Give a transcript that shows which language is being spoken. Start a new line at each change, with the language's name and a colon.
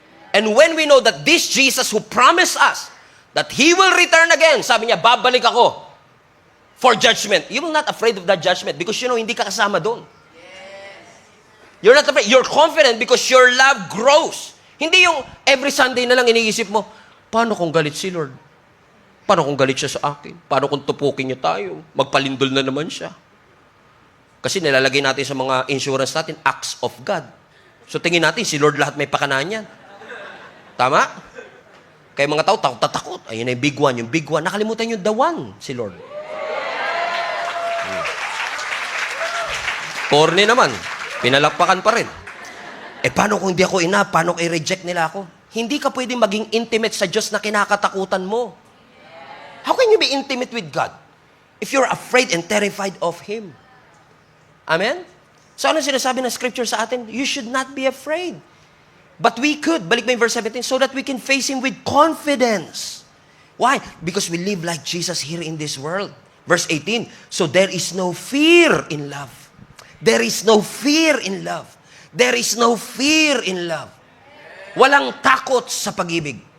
English: And when we know that this Jesus who promised us that He will return again,
Filipino: sabi niya, babalik ako
English: for judgment. You're not afraid of that judgment because you know,
Filipino: hindi ka kasama doon.
English: You're not afraid. You're confident because your love grows.
Filipino: Hindi yung every Sunday na lang iniisip mo, paano kung galit si Lord? Paano kung galit siya sa akin? Paano kung tupukin niya tayo? Magpalindol na naman siya. Kasi nilalagay natin sa mga insurance natin, acts of God. So tingin natin, si Lord lahat may pakanan yan. Tama? Kaya mga tao, takot. Ayun na yung big one. Yung big one, nakalimutan yung the one, si Lord. Corny naman. Pinalakpakan pa rin. Paano kung hindi ako ina? Paano kung i-reject nila ako? Hindi ka pwedeng maging intimate sa Diyos na kinakatakutan mo.
English: How can you be intimate with God if you're afraid and terrified of Him? Amen?
Filipino: So ano sinasabi ng scripture sa atin?
English: You should not be afraid. But we could,
Filipino: balik mo yung
English: verse 17, so that we can face Him with confidence. Why? Because we live like Jesus here in this world. Verse 18, so there is no fear in love. There is no fear in love. There is no fear in love.
Filipino: Walang takot sa pag-ibig.